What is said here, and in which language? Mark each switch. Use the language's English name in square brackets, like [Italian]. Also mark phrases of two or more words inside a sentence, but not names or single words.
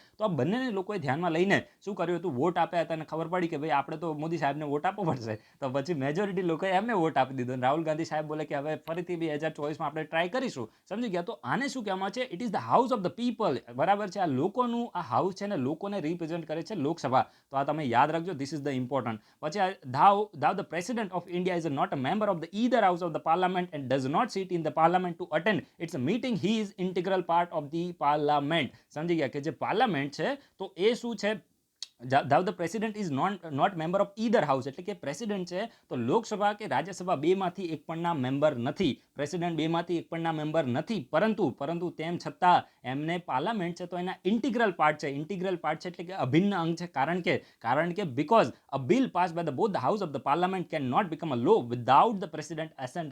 [Gujarati] તો આ બંનેને લોકોએ ધ્યાનમાં લઈને શું કર્યું હતું? વોટ આપ્યા હતા અને ખબર પડી કે ભાઈ આપણે તો મોદી સાહેબને વોટ આપવો પડશે, તો પછી મેજોરિટી લોકોએ એમને વોટ આપી દીધો. રાહુલ ગાંધી સાહેબ બોલે કે હવે ફરીથી 2024માં આપણે ટ્રાય કરીશું, સમજી ગયા? તો આને શું કહેવામાં આવે છે? [English] it is the house of the people, [Gujarati] બરાબર છે? આ લોકોનું આ હાઉસ છે ને લોકોને રિપ્રેઝેન્ટ કરે છે લોકસભા. તો આ તમે યાદ રાખજો, [English] this is the important. પછી thou the president of India is not a member of the either house of the parliament and does not sit in the parliament to attend its meeting. He is integral part of the parliament. [Gujarati] સમજી ગયા કે જે પાર્લામેન્ટ છે તો એ શું છે? [English] thou the president is not member of either house, [Gujarati] એટલે કે પ્રેસિડેન્ટ છે તો લોકસભા કે રાજ્યસભા બેમાંથી એક પણના મેમ્બર નથી. પ્રેસિડેન્ટ બેમાંથી એક પણના મેમ્બર નથી, પરંતુ તેમ છતાં એમને પાર્લામેન્ટ છે તો એના [English] integral part [Gujarati] છે. [English] integral part [Gujarati] છે એટલે કે અભિન્ન અંગ છે. કારણ કે [English] because a bill pass by the both the house of the parliament can not become a law without the president assent.